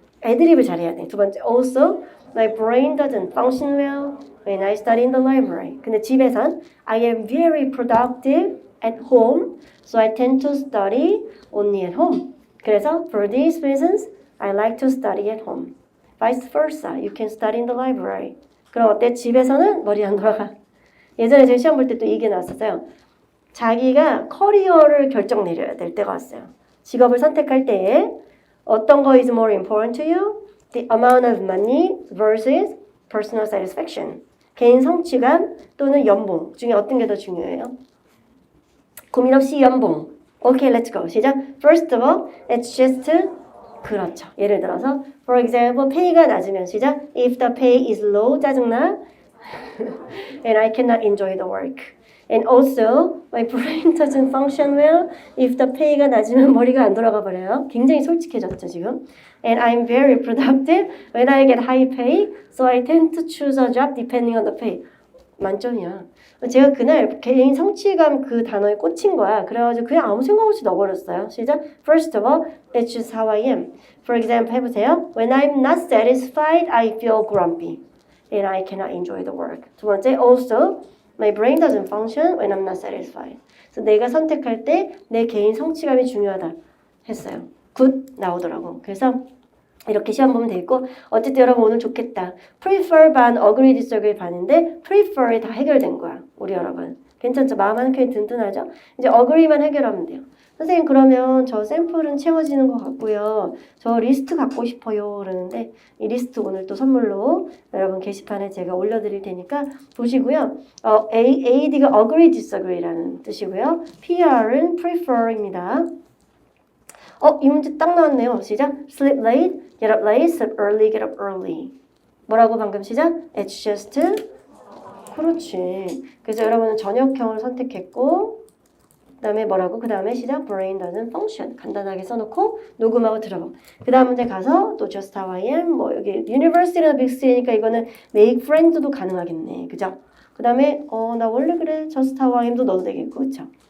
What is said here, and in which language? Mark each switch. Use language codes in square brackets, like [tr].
[ko] 애드립을 잘해야 돼. 두 번째, [en] also, my brain doesn't function well when I study in the library. [ko] 근데 집에선 [en] I am very productive at home, so I tend to study only at home. [ko] 그래서 [en] for these reasons, I like to study at home. Vice versa, you can study in the library. [ko] 그럼 어때? 집에서는 머리 안 돌아가. 예전에 제가 시험 볼 때 또 이게 나왔었어요. 자기가 커리어를 결정 내려야 될 때가 왔어요. 직업을 선택할 때에 어떤 거 [en] is more important to you? The amount of money versus personal satisfaction. [ko] 개인 성취감 또는 연봉 중에 어떤 게 더 중요해요? 고민 없이 연봉. [en] Okay, let's go. [ko] 시작. [en] First of all, it's just [ko] 그렇죠. 예를 들어서 [en] for example, [ko] pay가 낮으면 시작. [en] If the pay is low, [ko] 짜증나. [en] And I cannot enjoy the work. And also, my brain doesn't function well. If the pay [ko] 가 낮으면 머리가 안 돌아가 버려요. 굉장히 솔직해졌죠, 지금. [en] And I'm very productive when I get high pay. So I tend to choose a job depending on the pay. [ko] 만점이야. 제가 그날 개인 성취감 그 단어에 꽂힌 거야. 그래가지고 그냥 아무 생각 없이 넣어버렸어요. 시작. [en] First of all, that's just how I am. For example, [ko] 해보세요. [en] When I'm not satisfied, I feel grumpy. And I cannot enjoy the work. [ko] 두 번째, [en] also, my brain doesn't function when I'm not satisfied. [ko] 그래서 내가 선택할 때 내 개인 성취감이 중요하다 했어요. good 나오더라고. 그래서 이렇게 시험 보면 되겠고 어쨌든 여러분 오늘 좋겠다. prefer 반, agree, disagree 반인데 prefer이 다 해결된 거야. 우리 여러분. 괜찮죠? 마음 한 켠이 든든하죠? 이제 agree만 해결하면 돼요. 선생님 그러면 저 샘플은 채워지는 것 같고요. 저 리스트 갖고 싶어요. 그러는데 이 리스트 오늘 또 선물로 여러분 게시판에 제가 올려드릴 테니까 보시고요. AD가 agree, disagree라는 뜻이고요. PR은 prefer입니다. 이 문제 딱 나왔네요. 시작. [en] Sleep late, get up late, sleep early, get up early. [ko] 뭐라고 방금 시작? [en] It's just [ko] 그렇지. 그래서 여러분은 저녁형을 선택했고 그 다음에 뭐라고? 그 다음에 시작 [en] brain doesn't function [ko] 간단하게 써놓고 녹음하고 들어봐. 그 다음 문제 가서 또 [en] just how I am [ko] 뭐 여기 university나 big city니까 이거는 make friends도 가능하겠네. 그죠? 그 다음에 나 원래 그래 [en] just how I am [ko] 도 넣어도 되겠고 그쵸?